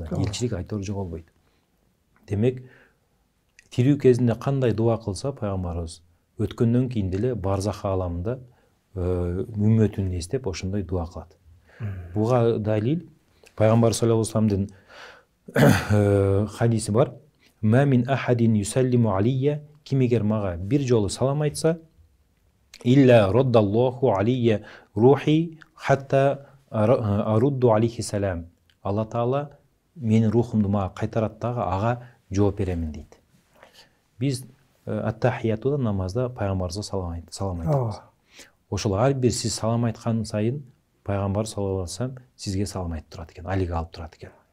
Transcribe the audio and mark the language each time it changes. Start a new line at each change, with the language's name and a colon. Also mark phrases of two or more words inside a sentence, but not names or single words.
Kyrgyz: Элчилик айтор жоголбойт. Демек, тирүү кезинде кандай дуа кылса пайгамбарыбыз, өткөндөн кийин деле барзах аламында үммөтүн эстеп ошондой дуа кылат. Буга далил пайгамбар
Arabic: صلى الله عليه وسلم
Kyrgyz: хадиси бар.
Arabic: ما من أحد يسلم علي,
Kyrgyz: ким эгер мага бир жолу салам айтса,
Arabic: إلا رد الله علي روحي حتى أرد عليه السلام.
Kyrgyz: Алла Таала менин рухумду мага кайтарат дагы ага жооп беремин дейт. Биз ат-тахиятуда намазда пайгамбарыбызга салам айтабыз. Ошол ар бир сиз салам айткан сайын пайгамбар
Arabic: صلى الله عليه وسلم
Kyrgyz: сизге салам айтып турат экен, алиге алып турат экен.